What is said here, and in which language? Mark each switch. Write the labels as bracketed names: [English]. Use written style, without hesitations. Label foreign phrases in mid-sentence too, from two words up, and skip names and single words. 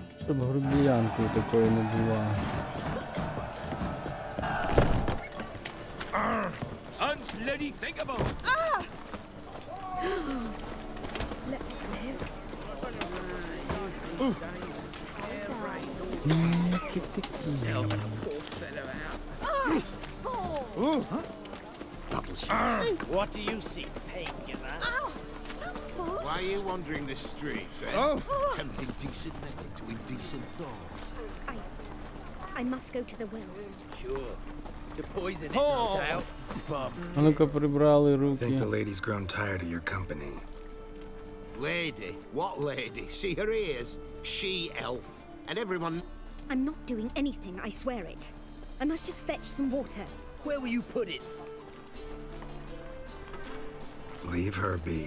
[Ukrainian] щоб грубіянкою такої не була. [English] Unbloody thinkable! Let us live. What do you see, pain giver? Why are you wandering the streets, eh? Tempting decent men into indecent thoughts. I must go to the well. Sure. To poison it, no doubt. [Ukrainian] А ну-ка прибрали [English] I think the [Ukrainian] руки. [English] lady's grown tired of your company. Lady? What lady? See her ears? She-elf. And everyone... I'm not doing anything, I swear it. I must just fetch some water. Where will you put it? Leave her be.